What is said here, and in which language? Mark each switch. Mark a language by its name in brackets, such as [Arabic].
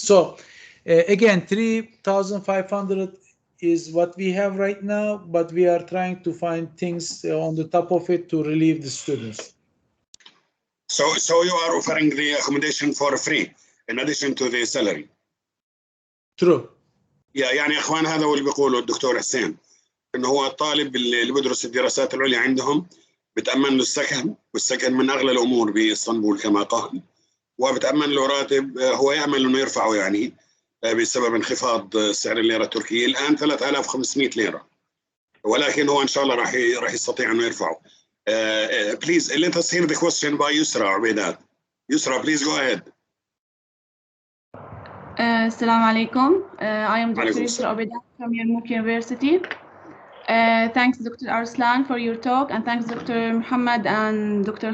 [English] So again, 3,500 is what we have right now, but we are trying to find things on the top of it to relieve the students. So you are offering the accommodation for free in addition to the salary. True. [Arabic] يعني يا اخوان، هذا هو اللي بيقوله الدكتور حسين، انه هو الطالب اللي بدرس الدراسات العليا عندهم بتأمن له السكن، والسكن من اغلى الامور باسطنبول كما قال، وبتأمن له راتب هو يأمل انه يرفعه يعني بسبب انخفاض سعر الليره التركيه الان 3500 ليره، ولكن هو ان شاء الله راح يستطيع انه يرفعه. [English] Please let us hear the question by Yusra Ubaydat. Yusra, please go ahead. Assalamu alaikum. I am Dr. Yusra Ubaydat from Yarmouk University. Thanks Dr. Arslan for your talk, and thanks Dr. Muhammad and Dr.